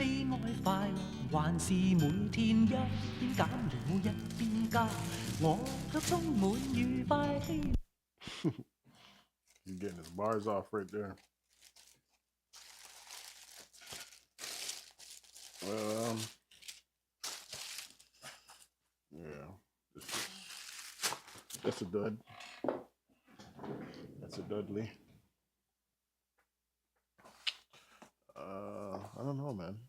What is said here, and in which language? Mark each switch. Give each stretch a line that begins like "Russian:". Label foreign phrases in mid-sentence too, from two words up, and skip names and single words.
Chinese: 愛快樂，還是每天一邊減了一邊加，我卻充滿愉快氣。
English: He's getting his bars off right there. Yeah, that's a dud. That's a Dudley. I don't know, man.